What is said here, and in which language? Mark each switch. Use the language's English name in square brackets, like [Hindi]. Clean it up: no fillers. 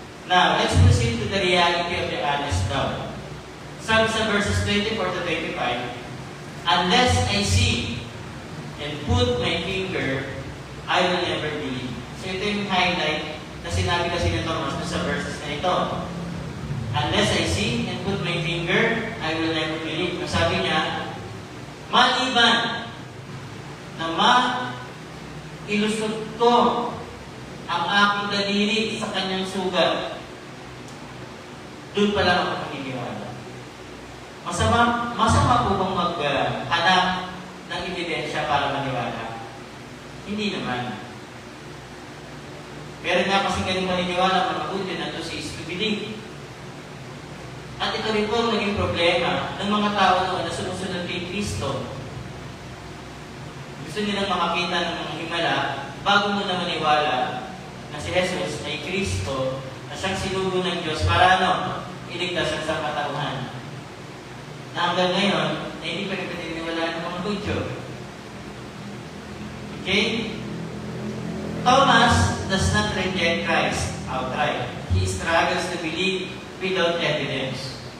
[English] Now, let's proceed to the reality of the honest doubt. [Filipino] Sabi sa [English] verses 24 to 25, unless I see and put my finger, I will never believe. [Filipino] So ito yung highlight na sinabi kasi ni Thomas sa verses na ito. [English] Unless I see and put my finger, I will never believe. [Filipino] Sabi niya, maliban na ilusot ko ang aking daliri sa kanyang sugat, doon pa lang ako maniniwala. Masama po bang maghanap ng ebidensya para maniwala? Hindi naman. Meron nga kasi galing maniniwala mga Budyo na to si believe. At ito rin po ang naging problema ng mga tao noon na sumusunod kay Kristo. Gusto nilang makakita ng mga himala bago mo na maniwala na si Jesus ay Kristo na siyang sinugo ng Diyos para iligtas ang sangkatauhan. Na hanggang ngayon, na hindi pa rin paniniwalaan ng mga Budyo. Okay? [English] Thomas does not reject Christ outright. He struggles to believe without evidence.